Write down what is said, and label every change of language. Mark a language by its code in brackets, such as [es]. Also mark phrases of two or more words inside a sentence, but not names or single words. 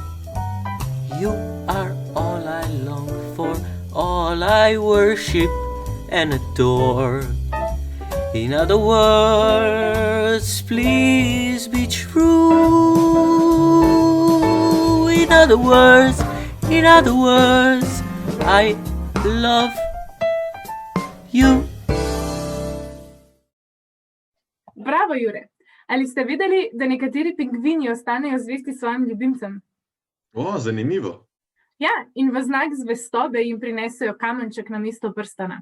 [en] You are all I long for, all I worship and adore. In other words, please be true. In other words, I love you. Bravo, Jure! [sl] Ali ste vedeli, da nekateri pingvini ostanejo zvesti svojim ljubimcem? O, zanimivo. Ja, in v znak zvestobe jim prinesejo kamenček namesto prstana.